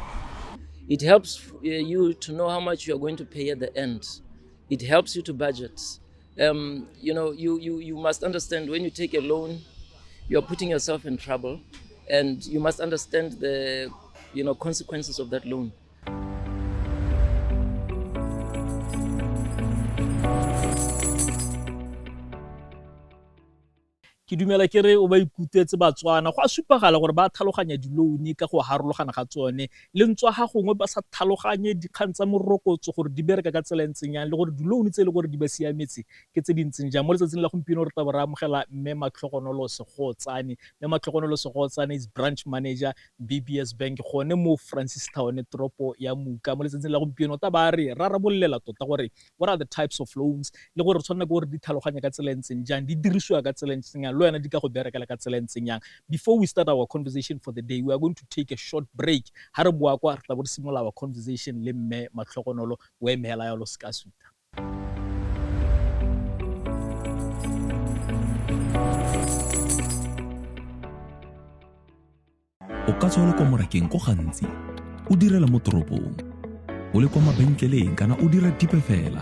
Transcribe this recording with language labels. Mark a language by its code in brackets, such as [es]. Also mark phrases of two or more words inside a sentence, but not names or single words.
[en] It helps you to know how much you are going to pay at the end. It helps you to budget. You must understand when you take a loan, you're putting yourself in trouble, and you must understand the consequences of that loan. [tn] Ke dumela ke re o ba ikutetse Batswana go a supagala gore ba tlhaloganya di-loan ka go harologana ga tsone le ntswa ga gongwe ba sa tlhaloganye dikgang tsa morokotso gore di bereka ka tsela ntseng yang le gore di-loan tse le gore di ba siametse ke tse dintseng jang. Mo letsatsing la gompieno re taba re amogela mme Matlhogonolo Segootsane. Mme Matlhogonolo Segootsane [en] is branch manager [tn] BBS Bank gone mo Francistown toropo ya Muka. Mo letsatsing la gompieno ta ba re rarabolela tota gore [en] what are the types of loans [tn] le gore tshwanela ke gore di tlhaloganya ka tsela ntseng jang, di dirisiwa ka tsela ntseng yang, [en] Before we start our conversation for the day, we are going to take a short break. [tn] Ha re bua kwa re tla bo re simola [en] our conversation [tn] le mme Matlhogonolo we mehela ya lo ska suta. O ka tswa le kwa morakeng go gantsi o direla mo toropong o le kwa mabenkeleng kana o dira tipe fela.